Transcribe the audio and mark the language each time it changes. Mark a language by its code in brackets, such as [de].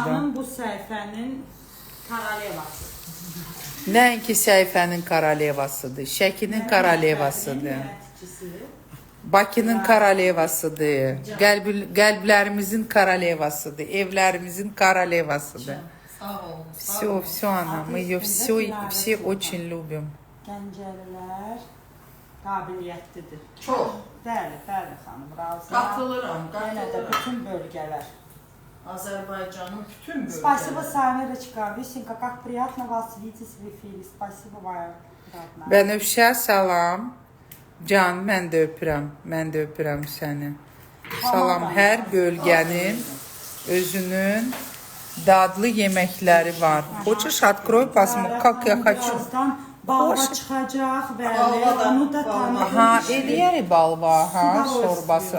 [az] Bu xanım bu səhifənin korolevası. Nəinki səhifənin korolevasıdır, Şəkinin korolevasıdır, Bakının korolevasıdır, qəlblərimizin korolevasıdır, evlərimizin korolevasıdır. Sağ olun. [ru] Все, ana, мы ее все очень любим. [az] Gəncəlilər qabiliyyətlidir. Çox. Bəli, xanım, razıyam. Qatılıram, Yenə də bütün bölgələr. Azərbaycanın bütün bölgələri. [ru] Спасибо, Самирочка. Вишенька, как приятно вас видеть в эфире. Спасибо, моя родная. [az] Bənövşə salam. Can, mən də öpürəm səni. Salam, hər bölgənin özünün dadlı yeməkləri var. [ru] Хочешь, открой, посмотри, как я хочу. [az] Balva çıxacaq, bəli, onu da tanıdım. Aha, eləyərik balva, ha, şorbası.